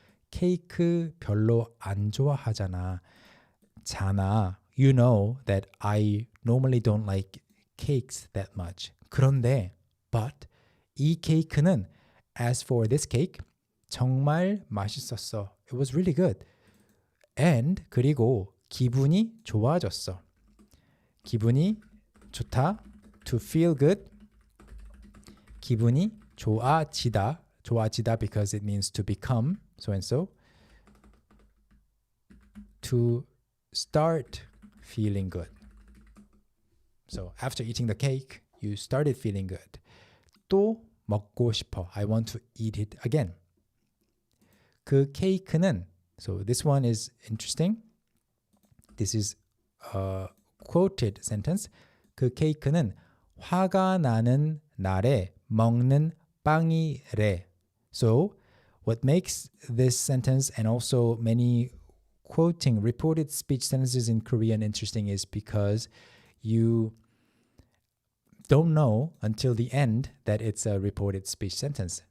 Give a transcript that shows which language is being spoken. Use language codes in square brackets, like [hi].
[ko] 케이크 별로 안 좋아하잖아. [en] You know that I normally don't like cakes that much. [ko] 그런데, but 이 케이크는, [en] as for this cake, [ko] 정말 맛있었어. [en] It was really good. [ko] And 그리고 기분이 좋아졌어. 기분이 좋다. [en] To feel good. [ko] 기분이 좋아지다. [en] 좋아지다 because it means to become so and so. To start feeling good. So after eating the cake, you started feeling good. [ko] 또 먹고 싶어. [en] I want to eat it again. [ko] 그 케이크는, [en] so this one is interesting. This is a quoted sentence. [ko] 그 케이크는 화가 나는 날에 먹는 빵이래. [en] So what makes this sentence and also many quoting reported speech sentences in Korean interesting is because you don't know until the end that it's a reported speech sentence.